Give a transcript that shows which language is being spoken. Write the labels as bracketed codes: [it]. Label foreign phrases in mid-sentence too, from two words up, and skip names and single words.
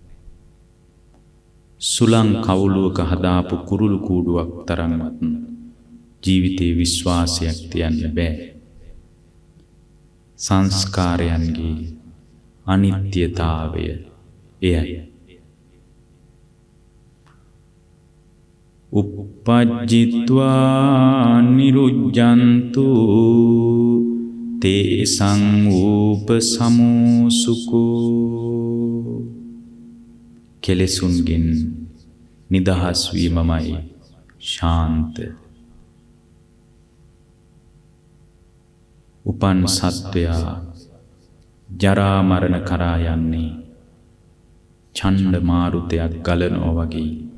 [si] සුලං කවුලුවක හදාපු කුරුළු කූඩුවක් තරම්වත් ජීවිතේ විශ්වාසයක් තියන්න බෑ. සංස්කාරයන්ගේ අනිත්‍යතාවය එයයි. [pi] uppajjitva niruñjantu තේසං උපසමෝසුකෝ. [si] කෙලෙසුන්ගෙන් නිදහස් වීමමයි ශාන්ත. උපන් සත්වයා ජරා මරණ කරා යන්නේ ඡණ්ඩ මාරුතයක් ගලනවා වගේ.